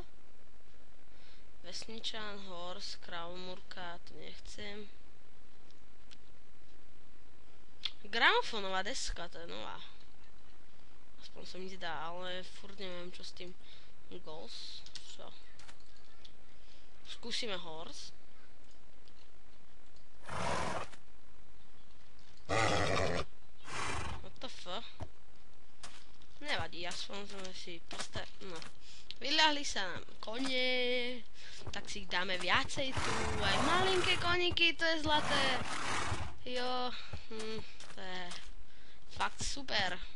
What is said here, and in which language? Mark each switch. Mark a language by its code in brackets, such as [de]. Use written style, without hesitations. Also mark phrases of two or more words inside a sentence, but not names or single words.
[sk] Vesničan, horse, kravomurka, to nechcem. Gramofónová deska, to je nová. Aspoň sa mi zdá, ale furt neviem, čo s tým goals. Čo? Skúsime horse. [en] What the fuck? [sk] Nevadí, aspoň sme si no. Vyľahli sa nám konie, tak si ich dáme viacej tu, aj malinké koníky, to je zlaté. Jo, to je fakt super.